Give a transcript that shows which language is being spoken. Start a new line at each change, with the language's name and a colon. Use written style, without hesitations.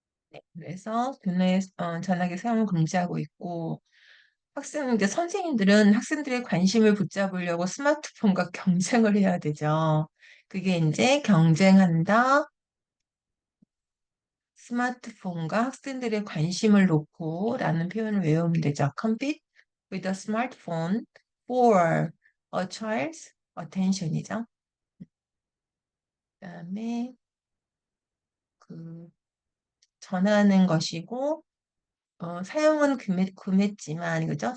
Korean: 네, 그래서 교내에 전화기 사용을 금지하고 있고 이제 선생님들은 학생들의 관심을 붙잡으려고 스마트폰과 경쟁을 해야 되죠. 그게 이제 경쟁한다. 스마트폰과 학생들의 관심을 놓고 라는 표현을 외우면 되죠.
English: Compete with a smartphone for a child's attention이죠.
Korean: 그다음에 그 전하는 것이고 사용은 금했지만 그죠?